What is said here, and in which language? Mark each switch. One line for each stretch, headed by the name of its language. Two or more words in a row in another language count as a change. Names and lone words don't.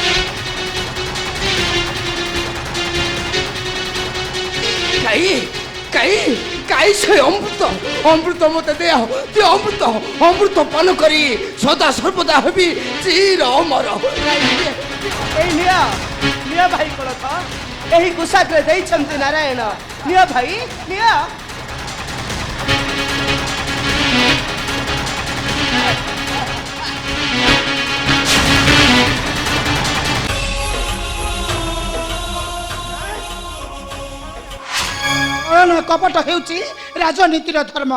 Odia: କାଇ କାଇ କାଇ ସେ ଅମୃତ ଅମୃତ ମତେ ଦିଅ ଦିଅ ଅମୃତ ଅମୃତ ପାନ କରି ସଦା ସର୍ବଦା ହେବି ଚିର ଅମର। ଏଇ ନିଅ ନିଅ ଭାଇ কোଳଥ ଏହି କୁଶାଗ୍ରେ ଦେଇଛନ୍ତି ନାରାୟଣ। ନିଅ ଭାଇ ନିଅ। କପଟ ହେଉଛି ରାଜନୀତିର ଧର୍ମ।